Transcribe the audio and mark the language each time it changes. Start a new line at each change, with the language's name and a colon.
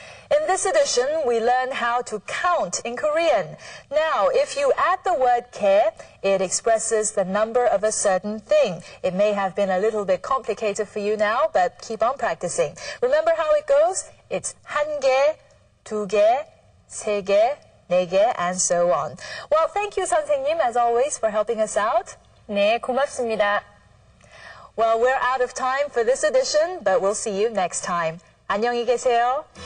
English: In this edition, we learn how to count in Korean. Now, if you add the word 개, it expresses the number of a certain thing. It may have been a little bit complicated for you now, but keep on practicing. Remember how it goes? It's
Korean: 한 개, 두 개, 세 개, 네 개,
English: and so on. Well, thank you, 선생님, as always, for helping us out.
Korean: 네, 고맙습니다.
English: Well, we're out of time for this edition, but we'll see you next time.
Korean: 안녕히 계세요.